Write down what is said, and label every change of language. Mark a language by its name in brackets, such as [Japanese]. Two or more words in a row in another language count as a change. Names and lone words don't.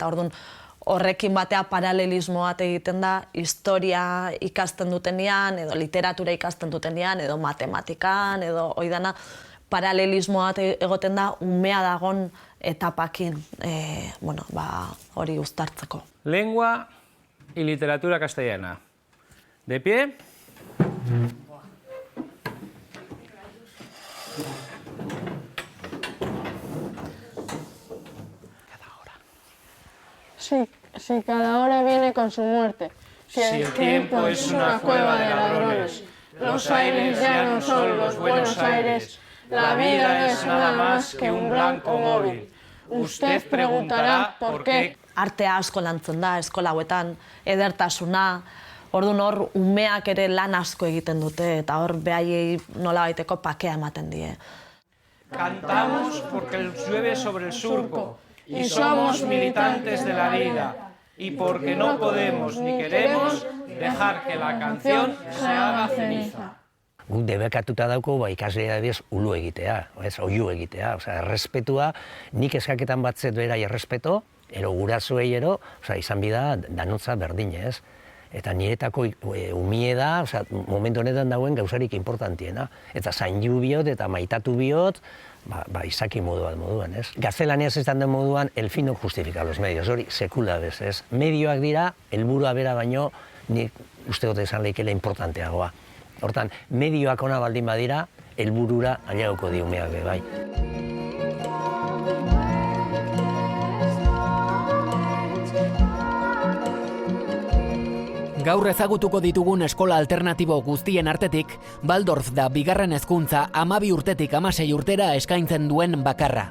[Basque] Eta orduan horrekin batea paralelismo bat egiten da, historia ikasten dutenean, edo literatura ikasten dutenean, edo matematikan, edo oidana, paralelismo bat egoten da umea dagoen etapakin hori uztartzeko. [Spanish] Lengua y literatura castellana. De pie. Si cada hora viene con su muerte. Si el tiempo es una cueva de ladrones, los aires ya no son los Buenos Aires, la vida no es nada más que un blanco móvil. Usted preguntará por qué. [Basque] Artea asko lantzen da, eskola hauetan, edertasuna, orduan hor umeak ere lan asko egiten dute, eta hor behaiei nolabaiteko pakea ematen die. [Spanish] Cantamos porque llueve sobre el surco y somos militantes de la vida y porque no podemos ni queremos dejar que la canción se haga ceniza. [Basque] Guk debekatuta dauko ikaslea adibidez ulu egitea, oihu egitea, errespetua, nik eskaketan batzet berai errespeto, ero gurasoei ero, izan bida danotza berdin, ez? Eta niretako umie da, momentu honetan dagoen gauzarik importantiena. Eta zaindu biot eta maitatu biot, izaki moduan, ez? Gaztelaniaz esan den moduan, [Spanish] el fin no justifica los medios, [Basque] hori sekula bez, ez? Medioak dira, helburua bera baino, nik uste dut esan leikela importanteagoa. Hortan, medioak ona baldin badira, helburura ailegoko di umeak be bai. Gaur ezagutuko ditugun eskola alternatibo guztien artetik, Waldorf da bigarren hezkuntza 12 urtetik 16 urtera eskaintzen duen bakarra.